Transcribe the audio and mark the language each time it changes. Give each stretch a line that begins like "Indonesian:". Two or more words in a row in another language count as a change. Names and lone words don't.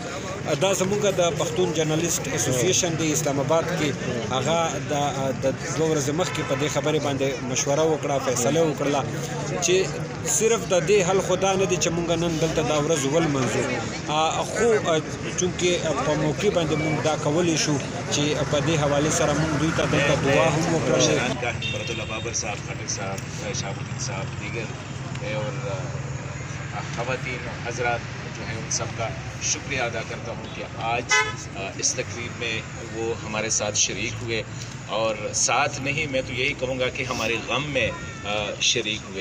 Pashto: دا زموږ د پښتون جرنالست اسوسییشن د اسلام آباد کې هغه د 2 ورځې مخکې په دې خبرې باندې مشوره وکړه، فیصله وکړله چې صرف د دې حل خو دا نه دی چې موږ نن دلته دا ورځ ولمانځو، خو چونکې په موقع باندې موږ دا کولی شو چې په دې حوالې سره موږ دوی ته دلته دعا هم وکړله.
Urdu: فرد اللہ بابر صاحب، خاٹک صاحب، شہاب الدین صاحب، دیگر اور خواتین حضرات جو ہیں ان سب کا شکریہ ادا کرتا ہوں کہ آج اس تقریب میں وہ ہمارے ساتھ شریک ہوئے، اور ساتھ نہیں میں تو یہی کہوں گا کہ ہمارے غم میں شریک ہوئے.